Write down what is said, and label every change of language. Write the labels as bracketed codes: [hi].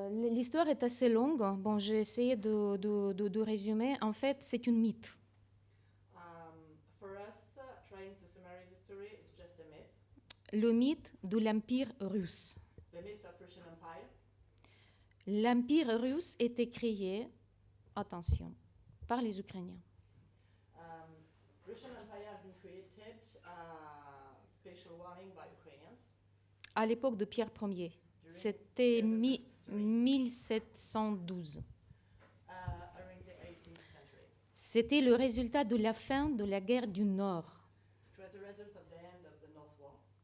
[fr] L'histoire est assez longue. Bon, j'ai essayé de résumer. En fait, c'est une mythe. [en] For us, trying to summarize the story, it's just a myth. [fr] Le mythe de l'Empire russe. [en] The myth of Russian Empire. [fr] L'Empire russe était créé, attention, par les Ukrainiens. [en] Russian Empire has been created, special warning by Ukrainians. [fr] À l'époque de Pierre Ier. C'était 1712. [en] During the 18th century. [fr] C'était le résultat de la fin de la guerre du Nord. [en] It was the result of the end of the North War.